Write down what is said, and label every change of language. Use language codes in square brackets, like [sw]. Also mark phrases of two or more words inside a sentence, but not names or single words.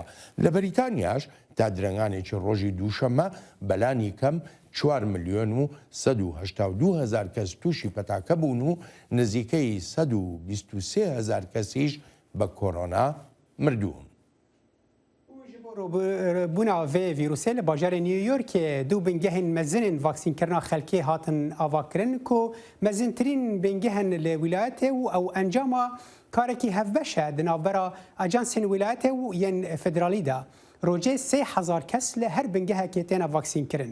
[ckb] لە بەریتانیاش تا درنگانێکی ڕۆژی دووشەممە بەلانی کەم 4 ملیۆن و 182 هزار کەس تووشی پەتاکە بوون و نزیکەی 123 هزار کەسیش بە کۆڕۆنا مردوون. [ku] بونا vê vîrusê li bajarê New Yorkê du bingehên mezinên vaksînkirina xelkê hatin avakirin ku mezintirîn bingehên li wîlayetê û ew encama karekî hevbeş e di navbera ajansên wîlayetê û yên federalî de. Rojê 3000 kes li her bingehekê têne vaksînkirin.